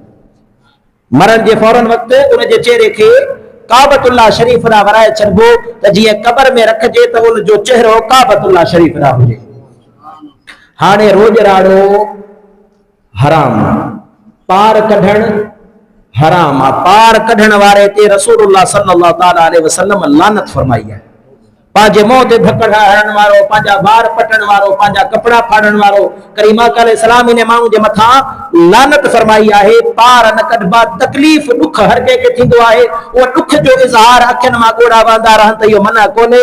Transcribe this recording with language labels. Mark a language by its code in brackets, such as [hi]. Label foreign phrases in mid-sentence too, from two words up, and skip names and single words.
[sd] मरण जे फौरन वक़्तु उन जे चेहरे खे काबतुल्लाह शरीफ़ ॾांहुं वराए छॾिबो त जीअं क़बर में रखिजे त उन जो चेहरो काबतुल्लाह शरीफ़ ॾांहुं हुजे। हाणे रोज़राड़ो हराम, पार कढण हराम आहे। पार कढण वारे ते रसूलुल्लाह [ar] صلى الله تعالى عليه وسلم [sd] लानत फरमाई आहे। पंहिंजे मुंहं ते धकड़ हणण वारो, पंहिंजा वार पटण वारो, पंहिंजा कपड़ा फाड़ण वारो, करीमा अलैहिस्सलाम इन माण्हू जे मथां लानत फरमाई आहे। पार न कढबा, तकलीफ़ ॾुख हर कंहिंखे थींदो आहे। उहो ॾुख जो इज़हार अखियुनि मां ॻोढ़ा वहंदा रहनि त इहो मना कोन्हे।